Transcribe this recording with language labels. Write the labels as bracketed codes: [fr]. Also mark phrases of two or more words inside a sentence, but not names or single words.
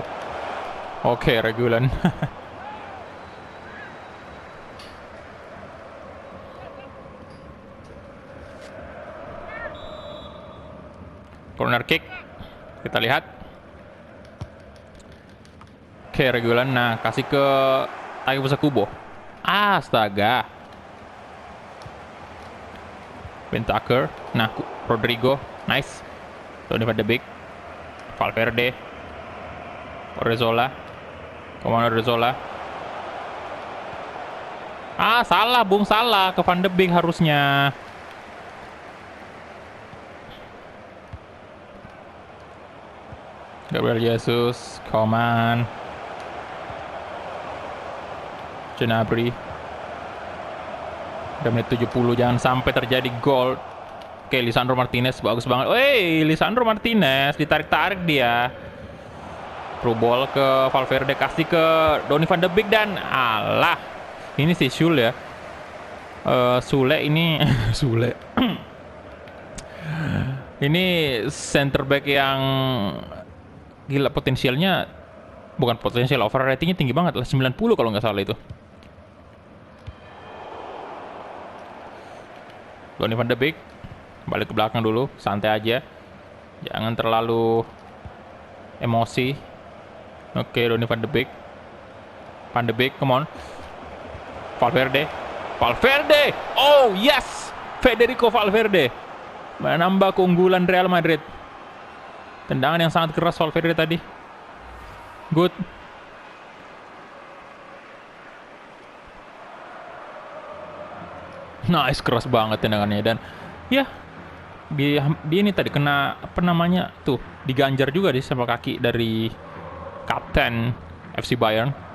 [id] Oke, Regulan. [en] Corner kick. [id] Kita lihat. Oke, Regulan. Nah, kasih ke Thiago Kubo. Astaga. Bentaker. Nah, Rodrigo. Nice. Donny van de Beek. Valverde. Orrezola. Kemana Orrezola? Salah, Bung. Salah. Ke Van de Beek harusnya. [en] Gabriel Jesus. Come on. [id] Gnabry. Udah menit 70, jangan sampai terjadi gol. Oke, Lisandro Martinez bagus banget. Wey, Lisandro Martinez ditarik-tarik dia. [en] Through ball [id] ke Valverde, kasih ke Donny van de Beek dan alah. Ini si Sule ya. Sule ini Sule. Ini [en] center back [id] yang gila potensialnya, bukan potensial, over ratingnya tinggi banget lah, 90 kalau nggak salah itu. Donny van de Beek balik ke belakang dulu, santai aja, jangan terlalu emosi. Oke, Donny van de Beek, [en] come on. [id] Valverde, [en] oh yes, [id] Federico Valverde menambah keunggulan Real Madrid. Tendangan yang sangat keras Valverde tadi, good. Nice, keras banget tendangannya. Dan ya di ini tadi kena apa namanya tuh, diganjar juga di samping kaki dari kapten FC Bayern.